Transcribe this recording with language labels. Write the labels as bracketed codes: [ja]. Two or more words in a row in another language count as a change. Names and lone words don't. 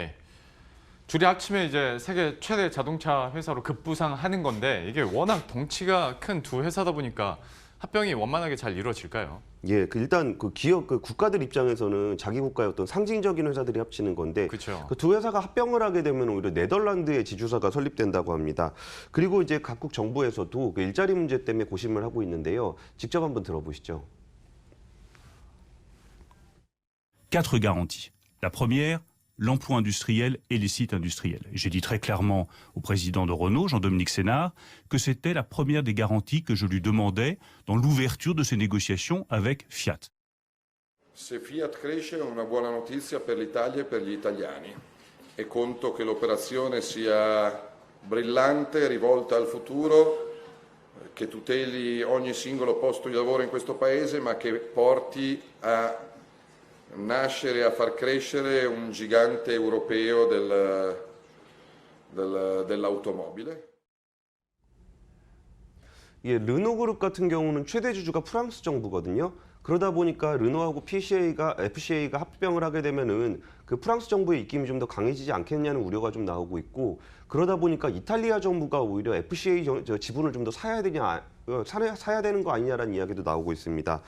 [ko] 둘이 합치면 이제 세계 최대 자동차 회사로 급부상하는 건데 이게 워낙 덩치가 큰 두 회사다 보니까 합병이 원만하게 잘 이루어질까요? 일단 국가들 입장에서는 자기 국가의 어떤 상징적인 회사들이 합치는 건데 그 두 회사가 합병을 하게 되면 오히려 네덜란드의 지주사가 설립된다고 합니다. 그리고 이제 각국 정부에서도 일자리 문제 때문에 고심을 하고 있는데요. 직접 한번 들어보시죠. [fr] Quatre garanties. La première, l'emploi industriel et les sites industriels. J'ai dit très clairement au président de Renault, Jean-Dominique Sénard, que c'était la première des garanties que je lui demandais dans l'ouverture de ces négociations avec Fiat. [it] Se Fiat cresce è una buona notizia per l'Italia e per gli italiani e conto che l'operazione sia brillante, rivolta al futuro, che tuteli ogni singolo posto di lavoro in questo Paese, ma che porti a nascere e a far crescere un gigante europeo dell'automobile. [ko] 르노그룹 같은 경우는 최대 주주가 프랑스 정부거든요. 그러다 보니까 르노하고 FCA가 합병을 하게 되면은 그 프랑스 정부의 입김이 좀 더 강해지지 않겠냐는 우려가 좀 나오고 있고, 그러다 보니까 이탈리아 정부가 오히려 FCA 지분을 좀 더 사야 되는 거 아니냐라는 이야기도 나오고 있습니다.